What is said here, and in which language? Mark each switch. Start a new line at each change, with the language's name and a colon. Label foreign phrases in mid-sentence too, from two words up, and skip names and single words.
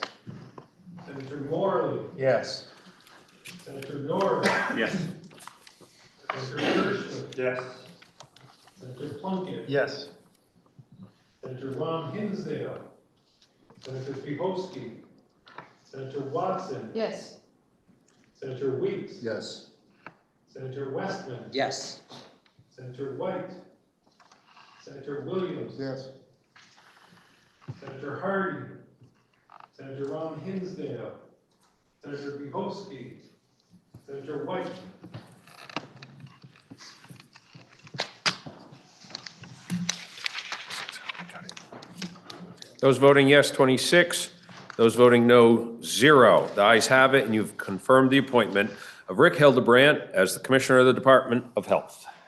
English: Senator Morley. Yes. Senator Norris. Yes. Senator Gershman. Yes. Senator Plunkett. Yes. Senator Ron Hinsdale. Senator Pivoski. Senator Watson. Yes. Senator Weeks. Yes. Senator Westman. Yes. Senator White. Senator Williams. Yes. Senator Hardy. Senator Ron Hinsdale. Senator Pivoski. Senator White. Those voting yes, 26. Those voting no, 0. The ayes have it, and you've confirmed the appointment of Rick Hildebrand as the Commissioner of the Department of Health.